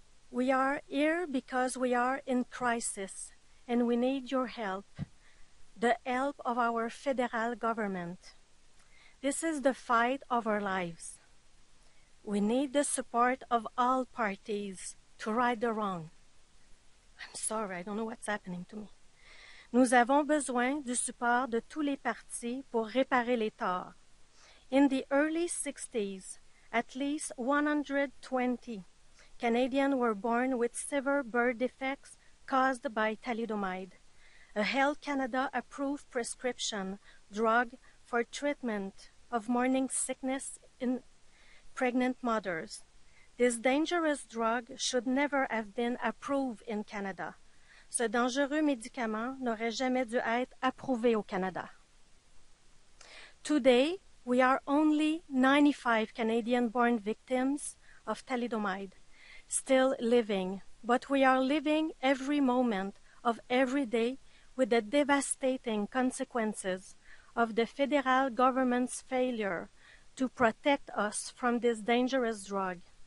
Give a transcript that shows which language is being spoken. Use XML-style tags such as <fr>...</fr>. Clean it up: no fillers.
<en>We are here because we are in crisis and we need your help, the help of our federal government. This is the fight of our lives. We need the support of all parties to right the wrong. I'm sorry, I don't know what's happening to me.</en> <fr>Nous avons besoin du support de tous les partis pour réparer les torts.</fr> <en>In the early 60s, at least 120 Canadians were born with severe birth defects caused by thalidomide, a Health Canada approved prescription drug for treatment of morning sickness in pregnant mothers. This dangerous drug should never have been approved in Canada.</en> <fr>Ce dangereux médicament n'aurait jamais dû être approuvé au Canada.</fr> <en>Today, we are only 95 Canadian-born victims of thalidomide, still living, but we are living every moment of every day with the devastating consequences of the federal government's failure to protect us from this dangerous drug.</en>